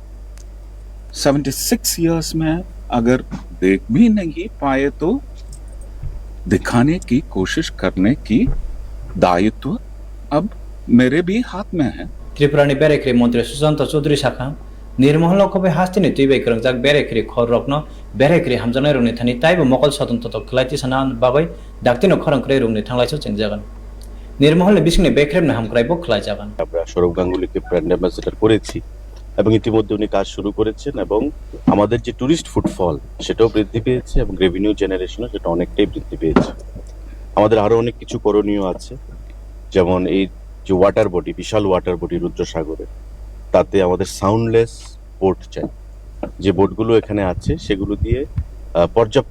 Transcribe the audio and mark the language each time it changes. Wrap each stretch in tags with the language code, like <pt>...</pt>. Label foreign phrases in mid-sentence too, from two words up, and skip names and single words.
<hi>76 इयर्स में अगर देख भी नहीं पाए तो दिखाने की कोशिश करने की दायित्व अब मेरे भी हाथ में है</hi> <trp>त्रिपुरानि बेरेख्रि मन्त्री सुशान्त चौधरी शाखा निर्महल लखबे हास्तिनि तुइबै क्रंजाक बेरेख्रि खर रक्न बेरेख्रि हामजानाय रंनि थानि ताइबो मकल स्वतन्त्र खलाइति साना बागै डाक्तिनो खरंख्रै रंनि थांलायसो चेंजागोन निर्महल बिसिंनि बेख्रेबनो हामख्राइबो खलाइजागोन</trp> <bn>আমরা সৌরভ গাঙ্গুলিকে</bn> <en>brand ambassador</en> <bn>করেছি এবং ইতিমধ্যে উনি কাজ শুরু করেছেন এবং আমাদের যে</bn> <en>tourist footfall</en> <bn>সেটাও বৃদ্ধি পেয়েছে এবং</bn> <en>revenue generation</en> <bn>সেটা অনেকটাই বৃদ্ধি পেয়েছে আমাদের আরো অনেক কিছু করণীয় আছে যেমন এই যে</bn> <en>water body</en> <bn>বিশাল</bn> <en>water body</en> <bn>রুদ্রসাগরে তাতে আমাদের</bn> <en>soundless boat</en> <bn>চাই যে বোটগুলো এখানে আছে সেগুলো দিয়ে পর্যাপ্ত</bn>